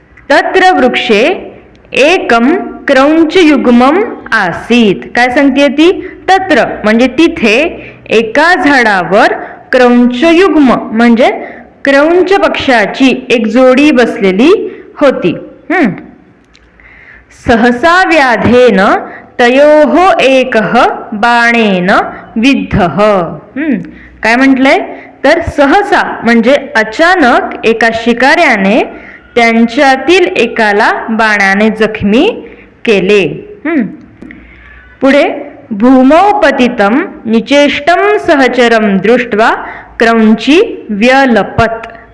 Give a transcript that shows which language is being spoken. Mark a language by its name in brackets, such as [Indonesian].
[Sanskrit] तत्र वृक्षे एकम क्रौंचयुग्मम आसीत. [Marathi] काय सांगते ती? तत्र म्हणजे तिथे एका झाडावर क्रौंचयुग्म म्हणजे क्रौंच पक्षाची एक जोडी बसलेली होती. [Sanskrit] सहसा व्याधेन तयोः एकः बाणेन विद्धः. [Marathi] काय म्हटलंय तर सहसा म्हणजे अचानक एका शिकाऱ्याने त्यांच्यातील एकाला बाणाने जखमी केले. [Sanskrit] पुढे भूमौ पतितं निचेष्टं सहचरं दृष्ट्वा क्रौंची व्यलपत.